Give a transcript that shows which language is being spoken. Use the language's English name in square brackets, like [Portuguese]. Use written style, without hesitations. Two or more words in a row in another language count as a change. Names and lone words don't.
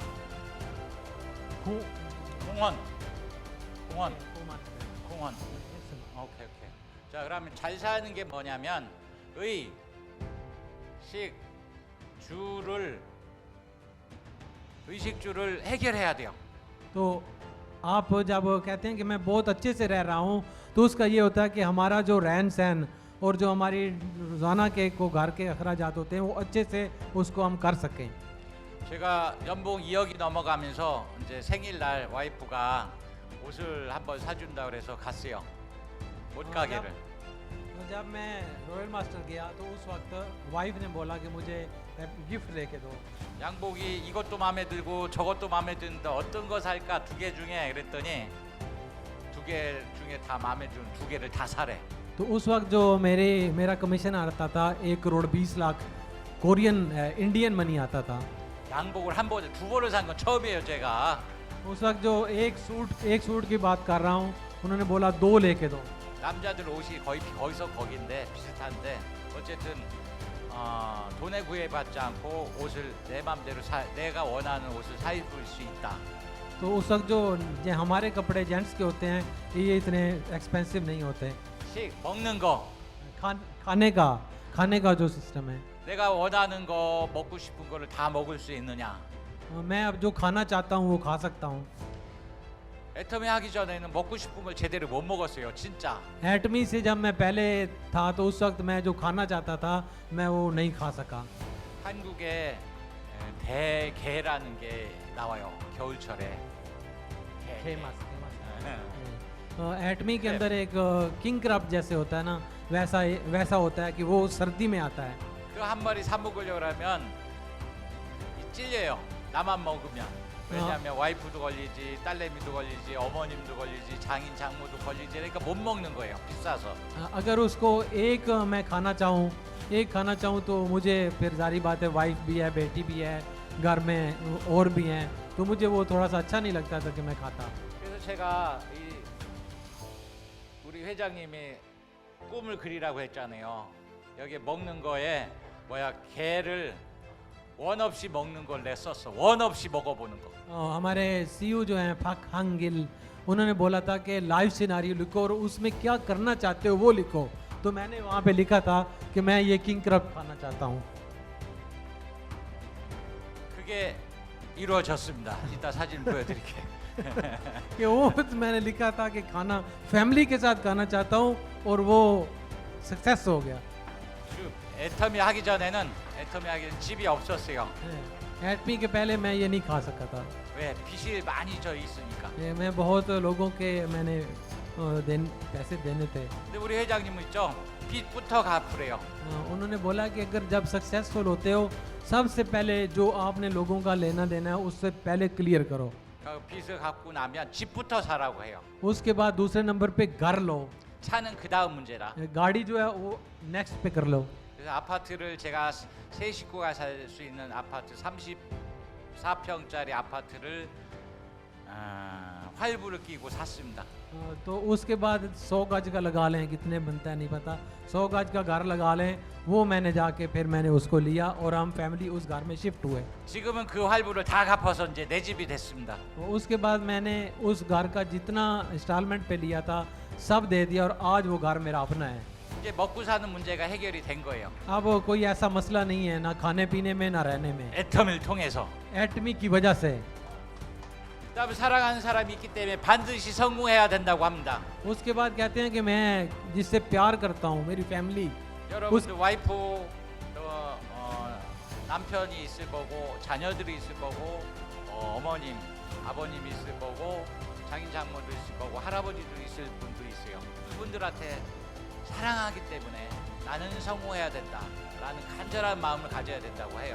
[Korean] 공헌. 오케이. 자, 그러면 잘 사는 게 뭐냐면 의식주를 해결해야 돼요. [Hindi] तो आप जब कहते हैं कि मैं बहुत अच्छे से रह रहा हूँ तो उसका ये होता है कि हमारा जो रहन सहन और जो हमारी रोज़ाना के को घर के अखराजात होते हैं वो अच्छे से उसको हम कर सकें. [Korean] 제가 연봉 2억이 넘어가면서 이제 생일날 와이프가 옷을 한번 사준다 그래서 갔어요. 옷 가게를. [Hindi] तो जब मैं रॉयल मास्टर गया तो उस वक्त वाइफ ने बोला कि मुझे गिफ्ट लेके दो. [Korean] 양복이 이것도 마음에 들고 저것도 마음에 드는데 어떤 거 살까 2개 중에 그랬더니 2개 중에 다 마음에 드는 2개를 다 사래. [Hindi] तो उस वक्त जो मेरा कमीशन आता था 1 करोड़ 20 लाख [English] Korean Indian money [Hindi] आता था. [Korean] 양복을 한 번에 2벌을 산 건 처음이에요 제가. [Hindi] उस वक्त जो एक सूट की बात कर रहा हूँ उन्होंने बोला 2 लेके दो. [Korean] 남자들 옷이 거기서 거긴데 비슷한데 어쨌든 돈에 구애받지 않고 옷을 내 맘대로 내가 원하는 옷을 사 입을 수 있다. [Hindi] तो उस वक्त जो हमारे कपड़े जेंट्स के होते हैं ये इतने एक्सपेंसिव नहीं होते. [Korean] 먹는 거. [Hindi] खाने का जो सिस्टम है [Korean] 내가 원하는 거 먹고 싶은 거를 다 먹을 수 있느냐. [Hindi] मैं अब जो खाना चाहता हूँ वो खा सकता हूँ. [Korean] 애터미 하기 전에는 먹고 싶은 걸 제대로 못 먹었어요 진짜. [Hindi] एटमी से जब मैं पहले था तो उस वक्त मैं जो खाना चाहता था मैं वो नहीं खा सका. [Korean] 한국에 대게라는 게 나와요 겨울철에. [Hindi] एटमी के अंदर एक [English] king crab [Hindi] जैसे होता है ना वैसा होता है कि वो सर्दी में आता है. [Korean] 그 한 마리 사 먹으려고 하면 찔려요 나만 먹으면. 왜냐하면 와이프도 걸리지 딸내미도 걸리지 어머님도 걸리지 장인 장모도 걸리지 그러니까 못 먹는 거예요 비싸서. [Hindi] अगर उसको एक मैं खाना चाहूँ तो मुझे फिर सारी बात है वाइफ भी है बेटी भी है घर में और भी हैं तो मुझे वो थोड़ा सा अच्छा नहीं लगता था कि मैं खाता. [Korean] 그래서 제가 우리 회장님이 꿈을 그리라고 했잖아요. 여기 먹는 거에 게를 원 없이 먹는 걸 냈었어. 원 없이 먹어보는 거. [Hindi] हमारे सीईओ जो हैं फक हंगिल उन्होंने बोला था कि [English] live scenario [Hindi] लिखो और उसमें क्या करना चाहते हो वो लिखो. तो मैंने वहाँ पे लिखा था कि मैं ये [English] king crab [Hindi] खाना चाहता हूँ. [Korean] 그게 이루어졌습니다. 이따 사진 보여드릴게요. [Hindi] कि वो मैंने लिखा था कि खाना फैमिली के साथ खाना चाहता हूँ और वो सक्सेस हो गया. [Korean] 애터미 하기 전에는 집이 없었어요. [Hindi] एटमी के पहले मैं ये नहीं खा सका था. [Korean] 왜 빚이 많이 져 있으니까. [Hindi] मैं बहुत लोगों के मैंने पैसे देने थे. [Korean] 근데 우리 회장님은 있죠. 빚부터 갚으래요. [Hindi] उन्होंने बोला कि अगर जब सक्सेसफुल होते हो सबसे पहले जो आपने लोगों का लेना देना है उससे पहले क्लियर करो. [Korean] 빚을 갚고 나면 집부터 사라고 해요. [Hindi] उसके बाद दूसरे नंबर पे घर लो, [Korean] 차는 그 다음 문제라. [Hindi] गाड़ी जो है वो नेक्स्ट पे कर लो। [Korean] 그래서 아파트를 제가 세 식구가 살 수 있는 아파트 34평짜리 아파트를 활부를 끼고 샀습니다. [Hindi] तो उसके बाद 100 गज का लगा लें, कितने बनता है नहीं पता, 100 गज का घर लगा लें, वो मैंने जाके फिर मैंने उसको लिया और हम फैमिली उस घर में शिफ्ट हुए। [Korean] 지금은 그 활부를 다 갚아서 이제 내 집이 됐습니다. [Hindi] उसके बाद मैंने उस घर का जितना इंस्टॉलमेंट पे लिया था सब दे दिया और आज वो घर मेरा अपना है। [Korean] 이제 먹고 사는 문제가 해결이 된 거예요. [Hindi] अब कोई ऐसा मसला नहीं है, ना खाने पीने में ना रहने में, [Korean] 애텀을 통해서. [Hindi] एटमी की वजह से। [Korean] 그다음에 사랑하는 사람이 있기 때문에 반드시 성공해야 된다고 합니다. [Hindi] उसके बाद कहते हैं कि मैं जिससे प्यार करता हूँ, मेरी फैमिली, [Korean] 여러분들 와이프 또 남편이 있을 거고 자녀들이 있을 거고 어머님, 아버님이 있을 거고 장인 장모도 있을 거고 할아버지도 있을 분도 있어요. 그분들한테 사랑하기 때문에 나는 성공해야 된다라는 간절한 마음을 가져야 된다고 해요.